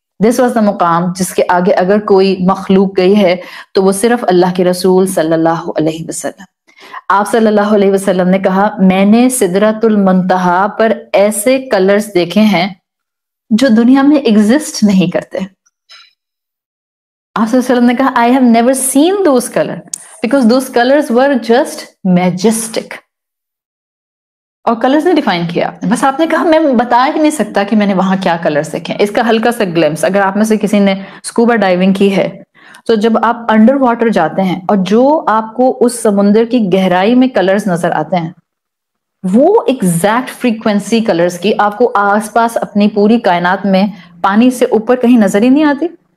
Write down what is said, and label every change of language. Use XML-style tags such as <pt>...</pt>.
<en>This was the</en> <ur>مقام جس کے آگے اگر کوئی مخلوق گئی ہے تو وہ صرف اللہ کے رسول صلی اللہ علیہ وسلم. آپ صلی اللہ علیہ وسلم نے کہا میں نے سدرۃ المنتہا پر ایسے کلرز دیکھے ہیں جو دنیا میں ایگزسٹ نہیں کرتے. آپ صلی اللہ علیہ وسلم نے کہا</ur> <en>I have never seen those colors because those colors were just majestic.</en> <ur>اور کلرز نے ڈیفائن کیا, بس آپ نے کہا میں بتا ہی نہیں سکتا کہ میں نے وہاں کیا کلرز دیکھے. اس کا ہلکا سا گلمس, اگر آپ میں سے کسی نے اسکوبا ڈائیونگ کی ہے تو جب آپ انڈر واٹر جاتے ہیں اور جو آپ کو اس سمندر کی گہرائی میں کلرز نظر آتے ہیں وہ ایگزیکٹ فریکوینسی کلرز کی آپ کو آس پاس اپنی پوری کائنات میں پانی سے اوپر کہیں نظر ہی نہیں آتی.</ur>